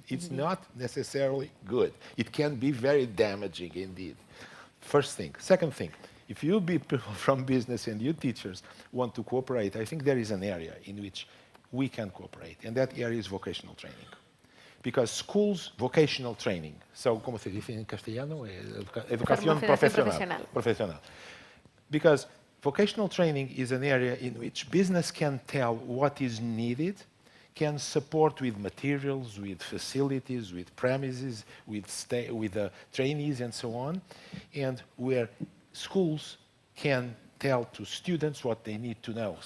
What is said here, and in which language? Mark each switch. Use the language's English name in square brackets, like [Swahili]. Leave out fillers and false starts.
[English] It's not necessarily good. It can be very damaging indeed. First thing. Second thing, if you people from business and you teachers want to cooperate, I think there is an area in which we can cooperate, and that area is vocational training. Because schools, vocational training, so, [Spanish] ¿cómo se dice en castellano? Educación profesional. [English] Because vocational training is an area in which business can tell what is needed, can support with materials, with facilities, with premises, with trainees and so on, and where schools can tell to students what they need to know.